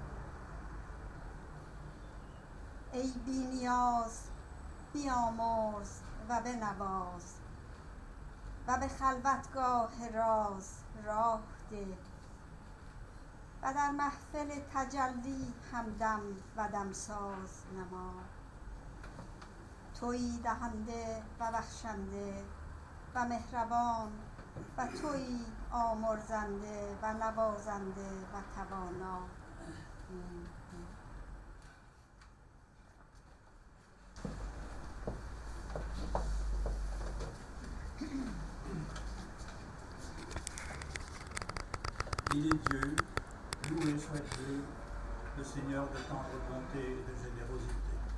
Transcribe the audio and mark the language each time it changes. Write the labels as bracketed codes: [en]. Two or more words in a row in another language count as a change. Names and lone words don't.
[fa] ای بی نیاز بیامرز و بنواز و به خلوتگاه راز راه ده و در محفل تجلی همدم و دمساز نما. تویی دهنده و بخشنده و مهربان و تویی آمرزنده و نوازنده و توانا. [fr] Il est Dieu, loué soit Dieu, le Seigneur de tendre bonté et de générosité.